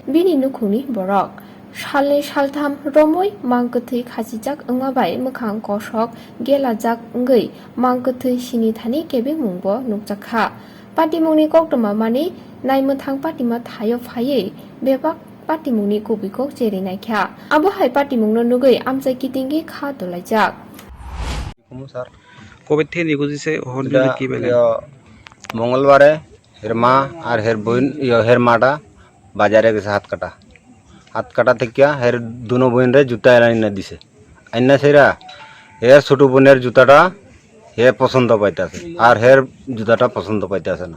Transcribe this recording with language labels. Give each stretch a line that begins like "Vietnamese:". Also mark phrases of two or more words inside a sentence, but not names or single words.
Kok Borok: Bini nukhungni borok salni saltham romoi mangkthei khachijak wngmabai mwkhang kosok gelajak wngui mangkthei sini thani kebe mungbo nukjakha. Patimungni koktoma mani naimwthang patima thayo phaiui bebak patimungni kubikok cheri naikha. Abo hai patimungno nugui amchai kitingi kha dolaijak.
Bangla: কবে থেকে নিখোঁজ হয়েছে কি বলে মঙ্গলবারে হের মা আর হের বোন হের মাটা বাজারে গেছে হাত কাটা থেকে হের দুনো বোনরে জুতা এনে দিছে আইনা সেরা হের ছোট বোনের জুতাটা হে পছন্দ পাইতেছে আর হের জুতাটা পছন্দ পাইতেছে না।